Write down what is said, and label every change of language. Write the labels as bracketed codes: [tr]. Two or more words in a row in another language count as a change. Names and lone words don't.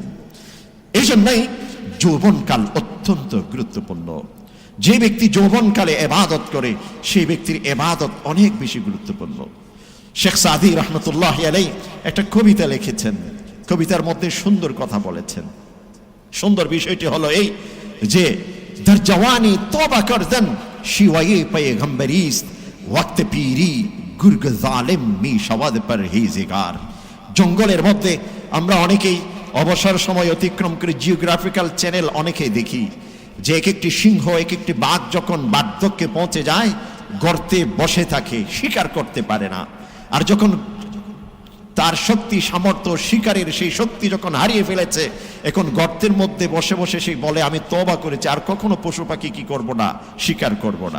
[bn] এই জন্যই যৌবনকাল অত্যন্ত গুরুত্বপূর্ণ। যে ব্যক্তি যৌবনকালে ইবাদত করে সেই ব্যক্তির ইবাদত অনেক বেশি গুরুত্বপূর্ণ। শেখ সাদি [ar] رحمة الله عليه [bn] একটা কবিতা লিখেছেন, কবিতার মধ্যে সুন্দর কথা বলেছেন। সুন্দর বিষয়টি হলো এই যে [fa] در جوانی توبہ کردن شیوائے پیغمبریست وقت پیری گرگ ظالم می شود پرهیزگار। [bn] জঙ্গলের মধ্যে আমরা অনেকেই অবসর সময় অতিক্রম করে জিওগ্রাফিক্যাল চ্যানেল অনেকেই দেখি যে এক একটি সিংহ, এক একটি বাঘ যখন বার্ধক্যে পৌঁছে যায় গর্তে বসে থাকে, শিকার করতে পারে না। আর যখন তার শক্তি সামর্থ্য শিকারের সেই শক্তি যখন হারিয়ে ফেলেছে, এখন গর্তের মধ্যে বসে বসে সে বলে আমি তওবা করেছি, আর কখনো পশু পাখি কি করব না, শিকার করব না।